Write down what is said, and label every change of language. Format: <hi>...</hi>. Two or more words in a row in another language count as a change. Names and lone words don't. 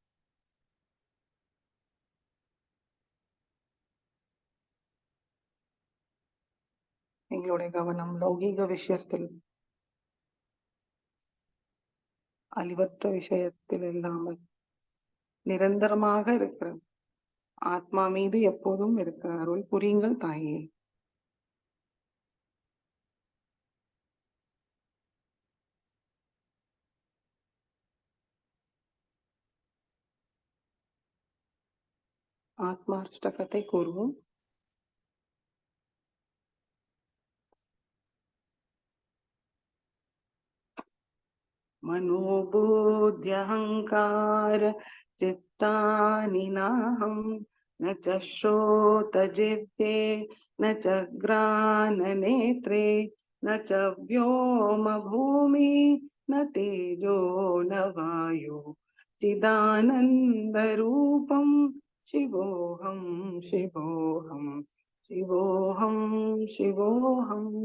<ta>எங்களுடைய கவனம் லௌகீக விஷயத்தில், அழிவற்ற விஷயத்தில் இல்லாமல் நிரந்தரமாக இருக்கிற ஆத்மா மீது எப்போதும் இருக்க அருள் புரியுங்கள் தாயே. ஆத்மாஷ்டகத்தை கூறுவோம்.</ta> <sa>मनोबुद्ध्यहङ्कार चित्तानि नाहं न च श्रोतजिह्वे न च घ्राणनेत्रे न च व्योमभूमि न तेजो न वायु चिदानन्दरूपं शिवोऽहं शिवोऽहं शिवोऽहं शिवोऽहम्।</sa>